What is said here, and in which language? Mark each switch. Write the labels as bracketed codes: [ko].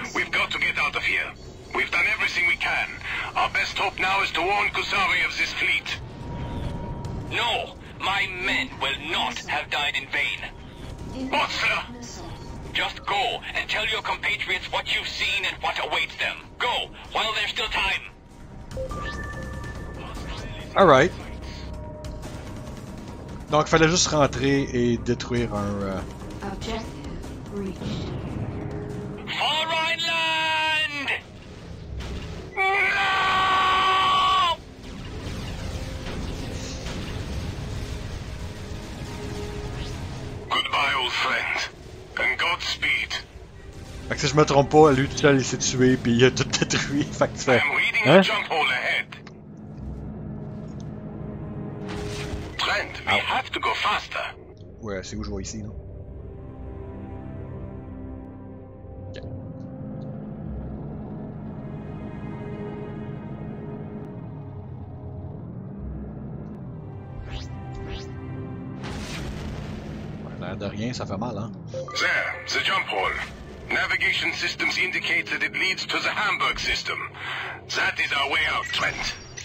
[en] We've got to get out of here. We've done everything we can. Our best hope now is to warn Kusari of this fleet. No, my men will not have died in vain. Botzler! Just go and tell your compatriots what you've seen and what awaits them. Go, while there's still time. Alright. [fr] Donc, il fallait juste rentrer et détruire un... [en] Objective reached. For Rhineland! No! Goodbye, old friend. And Godspeed. [fr] Fait que si je me trompe pas, lui tout seul il s'est tué pis il a tout détruit. Fait que tu fais... [en] I'm reading [fr] Hein? [en] the jump hole ahead. Trent, we have to go faster. [fr] Ouais, c'est où je vois ici, non? Ok. Ouais, l'air de rien, ça fait mal, hein? [en] There, the jump hole. Navigation systems indicate that it leads to the Hamburg system. That is our way out, Trent.